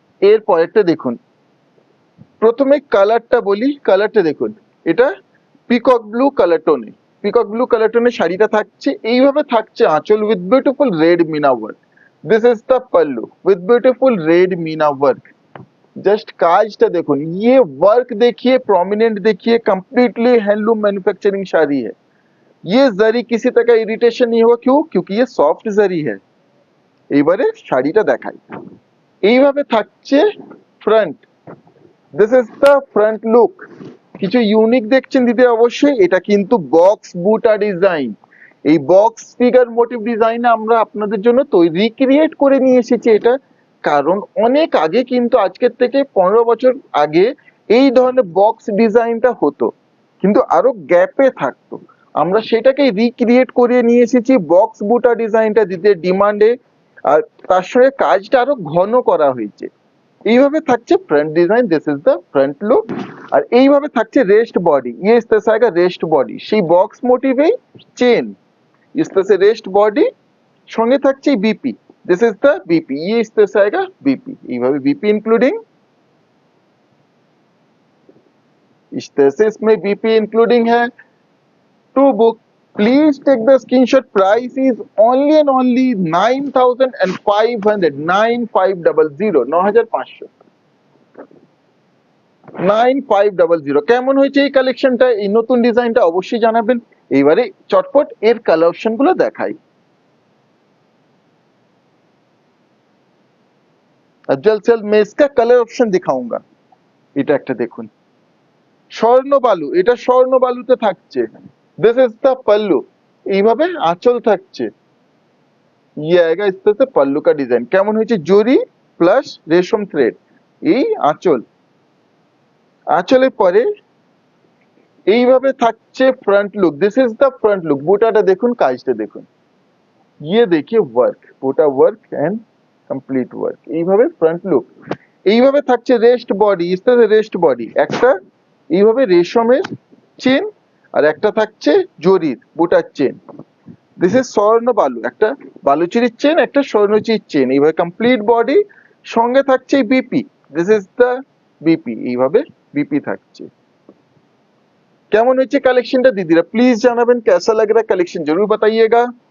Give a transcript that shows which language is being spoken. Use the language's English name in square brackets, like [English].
[Bangla] এর পরেরটা দেখুন, প্রথমে কালারটা বলি, কালারটা দেখুন, এটা peacock blue colour টোনে, peacock blue colour টোনে শাড়িটা থাকছে। এইভাবে থাকছে আঁচল [English] With beautiful red meena work, this is the pallu with beautiful red meena work. [Hindi] Just [Bangla] काजটা দেখুন, [Hindi] ये वर्क देखिए, प्रोमिनेंट देखिए, कंप्लीटली हैंडलूम मैन्युफैक्चरिंग साड़ी है। ये जरी किसी तरह का इरिटेशन नहीं होगा, क्यों? क्योंकि ये सॉफ्ट जरी है। [Bangla] এইবারে শাড়িটা দেখাই, এইভাবে থাকছে front, [English] This is the front look. [Bangla] কিছু ইউনিক দেখছেন দিদি অবশ্যই, এটা কিন্তু বক্স বুটা ডিজাইন। এই বক্স ফিগার মোটিভ ডিজাইন আমরা আপনাদের জন্য তৈরি রিক্রিয়েট করে নিয়ে এসেছি এটা, কারণ অনেক আগে কিন্তু আজকের থেকে 15 বছর আগে এই ধরনের বক্স ডিজাইনটা হতো, কিন্তু আরো গ্যাপে থাকতো। আমরা সেটাকে রিক্রিয়েট করে নিয়ে এসেছি বক্স বুটা ডিজাইনটা দিতে ডিমান্ডে, আর তার সঙ্গে কাজটা আরো ঘন করা হয়েছে। এইভাবে থাকছে front design, [English] This is the front look. [Bangla] আর এইভাবে থাকছে রেস্ট বডি, [Hindi] ये इस तरह से आएगा रेस्ट बॉडी, [Bangla] সেই বক্স মোটিভেই চেন, [Hindi] इस तरह से रेस्ट बॉडी, [Bangla] সঙ্গে থাকছে BP, [English] this is the BP, [Hindi] ये इस तरह से आएगा बीपी। এইভাবে बीपी इंक्लूडिंग, इस तरह से इसमें बीपी इंक्लूडिंग है। [English] To book please take the screenshot, price is only and only 9500, 9500, 9500, 9500। [Bangla] কেমন হয়েছে এই কালেকশনটা, এই নতুন ডিজাইনটা অবশ্যই জানাবেন। এইবারে চটপট এর কালার অপশন গুলো দেখাই। [Hindi] जल्द से जल्द मैं इसका कलर ऑप्शन दिखाऊंगा। [Bangla] এটা একটা দেখুন, স্বর্ণ বালু, এটা স্বর্ণ বালুতে থাকছে, [English] This is the pallu. [Bangla] এইভাবে আঁচল থাকছে, [Hindi] ये आएगा इस तरह से पल्लू का डिजाइन। [Bangla] কেমন হয়েছে, জরি প্লাস রেশম থ্রেড, এই আঁচল, আঁচলের পরে এইভাবে থাকছে front look, [English] This is the front look. [Bangla] বুটাটা দেখুন, কাজটা দেখুন, [Hindi] ये देखिए वर्क, [Bangla] বুটা ওয়ার্ক এন্ড কমপ্লিট ওয়ার্ক। এইভাবে ফ্রন্ট লুক, এইভাবে থাকছে রেস্ট বডি, [Hindi] ইস तरह से [Bangla] রেস্ট বডি, একটা এইভাবে রেশমের চেন, আর একটা থাকছে জরির বুটার চেন, দিস ইজ স্বর্ণ বালু, একটা বালুচুরির চেন, একটা স্বর্ণচুরির চেন, এইভাবে কমপ্লিট বডি, সঙ্গে থাকছে BP, [English] This is the BP. [Bangla] এইভাবে বিপি থাকছে। কেমন হয়েছে কালেকশনটা দিদিরা প্লিজ জানাবেন, [Hindi] कैसा लग रहा है कलेक्शन जरूर बताइएगा।